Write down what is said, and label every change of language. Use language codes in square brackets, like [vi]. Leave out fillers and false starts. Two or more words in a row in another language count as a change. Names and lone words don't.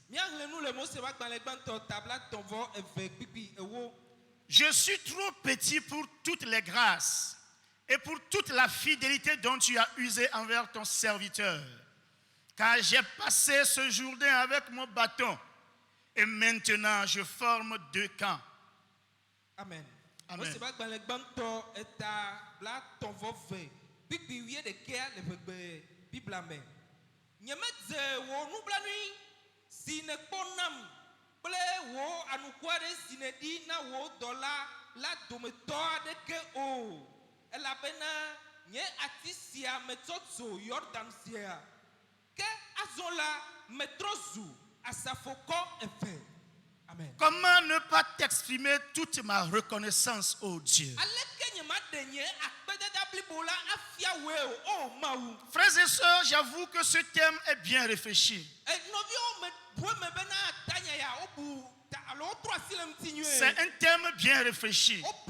[fr] Je suis trop petit pour toutes les grâces et pour toute la fidélité dont tu as usé envers ton serviteur. Car j'ai passé ce Jourdain avec mon bâton et maintenant je forme 2 camps. Amen. Amen. [ee] Ble wo anukware sinedi na wo dola la dometo adeke o elabena nye atisia metotso Jordan sia ke azola metrozu asafoko efe. Amen. [fr] Comment ne pas t'exprimer toute ma reconnaissance, ô Dieu? Frères et sœurs, j'avoue que ce thème est bien réfléchi. C'est un thème bien réfléchi.